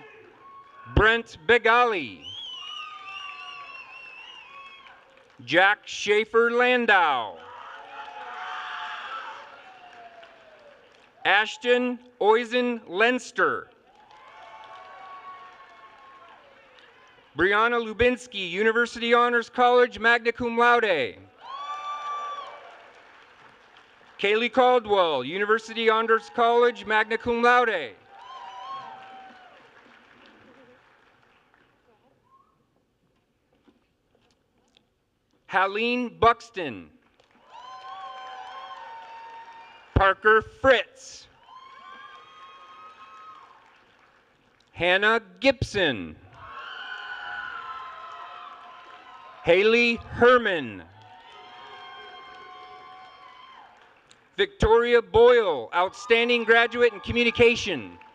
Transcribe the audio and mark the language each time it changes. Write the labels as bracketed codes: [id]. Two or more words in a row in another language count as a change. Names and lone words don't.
[en] Brent Begali. Jack Schaefer Landau. Ashton Oizen Lenster. Brianna Lubinsky, University Honors College, [la] magna cum laude. [en] Kaylee Caldwell, University Honors College, [la] magna cum laude. [en] Haleen Buxton. Parker Fritz. Hannah Gibson. Haley Herman. Victoria Boyle, Outstanding Graduate in Communication.